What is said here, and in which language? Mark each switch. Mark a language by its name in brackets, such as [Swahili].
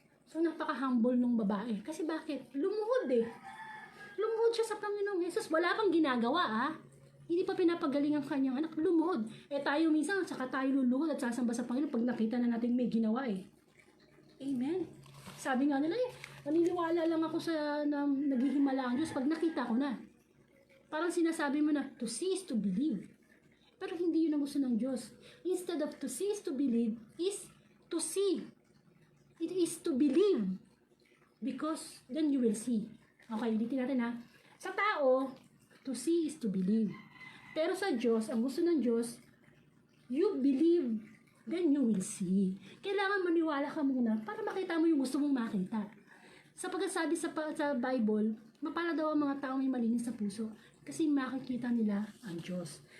[Filipino] So, napaka-humble nung babae. Kasi bakit? Lumuhod eh. Lumuhod siya sa Panginoong Hesus. Wala pang ginagawa Hindi pa pinapagaling ang kanyang anak. Lumuhod. Tayo minsan, saka tayo luluhod at sasamba sa Panginoon pag nakita na natin may ginawa eh. Amen. Sabi nga nila naniniwala lang ako na naghihimala ang Diyos pag nakita ko na. Parang sinasabi mo na, [English] to see is to believe. [Filipino] Pero hindi yun ang gusto ng Diyos. [English] Instead of to see is to believe, is to see. It is to believe. Because then you will see. Okay, [Filipino] ulitin natin Sa tao, [English] to see is to believe. [Filipino] Pero sa Diyos, ang gusto ng Diyos, [English] you believe, then you will see. [Filipino] Kailangan maniwala ka muna para makita mo yung gusto mong makita. Sapagkat sabi sa Bible, mapala daw ang mga taong may malinis sa puso kasi makikita nila ang Diyos.